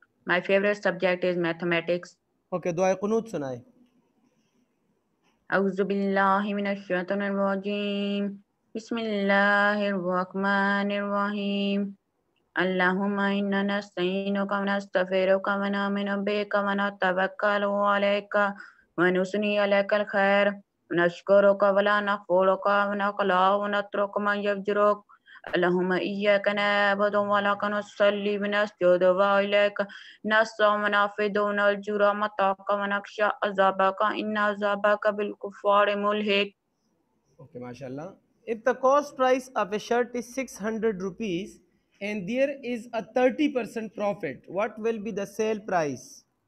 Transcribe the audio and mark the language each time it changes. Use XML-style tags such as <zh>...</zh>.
<en>My favorite subject is mathematics.</en> <hi>Okay, दुआ कुनूत सुनाए।</hi> <ar>أعوذ بالله من الشيطان الرجيم. بسم الله الرحمن الرحيم. اللهم إنا نستعينك ونستغفرك ونؤمن بك ونتوكل عليك ونثني عليك الخير ونشكرك ولا نكفرك ونخلع ونترك من يفجرك. اللهم إياك نعبد ولك نصلي ونسجد وإليك نسعى ونعبد ونرجو رحمتك ونخشى عذابك إن عذابك بالكفار ملحق.</ar> <hi>Okay माशाल्लाह।</hi> <en>If the cost price of a shirt is 600 rupees and there is a 30% profit, what will be the sale price?</en>